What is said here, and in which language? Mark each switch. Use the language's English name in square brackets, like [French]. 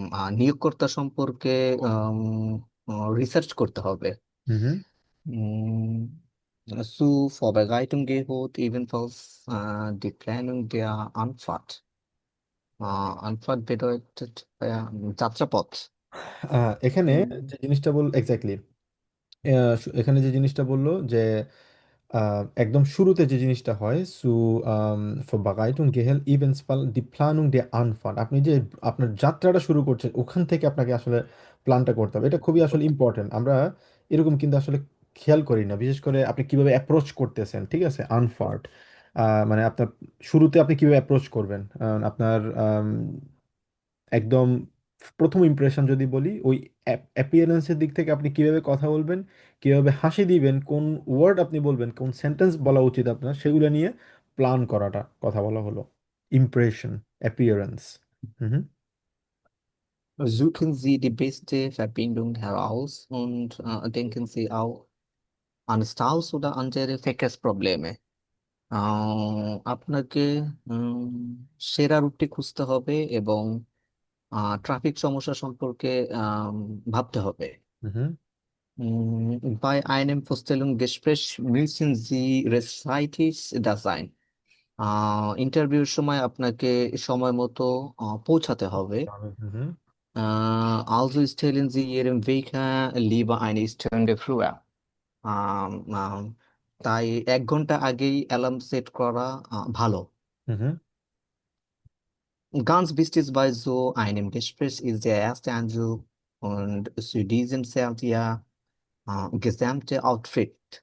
[Bangla] নিয়োগকর্তা সম্পর্কে রিসার্চ করতে হবে। হুম। [German] Zur Vorbereitung gehört ebenfalls die Planung der Anfahrt. Anfahrt bedeutet যাত্রাপথ। [Bangla] এখানে হুম, যে জিনিসটা বল এক্স্যাক্টলি, এখানে যে জিনিসটা বললো যে একদম শুরুতে যে জিনিসটা হয় [German] Vorbereitung gehört ebenfalls die Planung der Anfahrt। [Bangla] আপনি যে আপনার যাত্রাটা শুরু করছেন ওখান থেকে আপনাকে আসলে প্ল্যানটা করতে হবে, এটা খুবই আসলে করতে ইম্পর্টেন্ট। আমরা এরকম কিন্তু আসলে খেয়াল করি না, বিশেষ করে আপনি কিভাবে অ্যাপ্রোচ করতেছেন, ঠিক আছে, আনফার্ট মানে আপনার শুরুতে আপনি কিভাবে অ্যাপ্রোচ করবেন, আপনার একদম প্রথম ইমপ্রেশন যদি বলি, ওই অ্যাপিয়ারেন্সের দিক থেকে আপনি কিভাবে কথা বলবেন, কিভাবে হাসি দিবেন, কোন ওয়ার্ড আপনি বলবেন, কোন সেন্টেন্স বলা উচিত আপনার, সেগুলো নিয়ে প্ল্যান করাটা কথা বলা হলো impression, appearance. Hmm. [German] Suchen Sie die beste Verbindung heraus und denken Sie auch an Staus oder andere Verkehrsprobleme. [Bangla] আপনাকে উম, সেরা রুটটি খুঁজতে হবে এবং ট্রাফিক সমস্যা সম্পর্কে ভাবতে হবে। হুম। [German] Bei einem Vorstellungsgespräch müssen Sie rechtzeitig da sein. [Bangla] ইন্টারভিউর সময় আপনাকে সময় মতো পৌঁছাতে হবে। হুম। [German] Also stellen Sie Ihren Wecker lieber eine Stunde früher. [Bangla] আম, আম, তাই 1 ঘন্টা আগেই অ্যালার্ম সেট করা ভালো। হুম। [German] Ganz wichtig bei so einem Gespräch ist der erste Eindruck und zu diesem zählt ja gesamte Auftritt.